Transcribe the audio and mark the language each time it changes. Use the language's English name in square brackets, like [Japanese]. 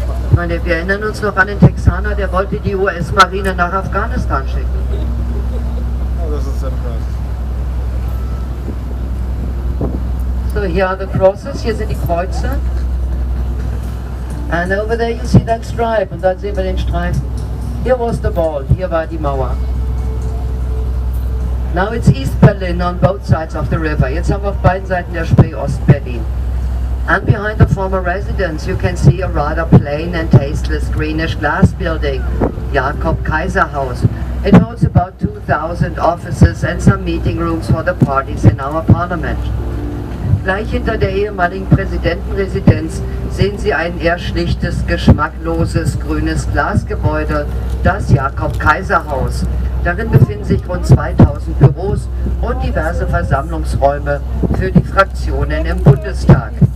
[German] Ich meine, wir erinnern uns noch an den Texaner, der wollte die US-Marine nach Afghanistan schicken. Oh, das ist sehr krass. [English] So here are the crosses, [German] hier sind die Kreuze. [English] And over there you see that stripe, [German] und da sehen wir den Streifen. [English] Here was the wall, [German] hier war die Mauer. [English] Now it's East Berlin on both sides of the river. [German] Jetzt haben wir auf beiden Seiten der Spree Ostberlin. [English] And behind the former residence you can see a rather plain and tasteless greenish glass building, Jakob-Kaiser-Haus. It holds about 2,000 offices and some meeting rooms for the parties in our parliament. [German] Gleich hinter der ehemaligen Präsidentenresidenz sehen Sie ein eher schlichtes, geschmackloses, grünes Glasgebäude, das Jakob-Kaiser-Haus. Darin befinden sich rund 2000 Büros und diverse Versammlungsräume für die Fraktionen im Bundestag.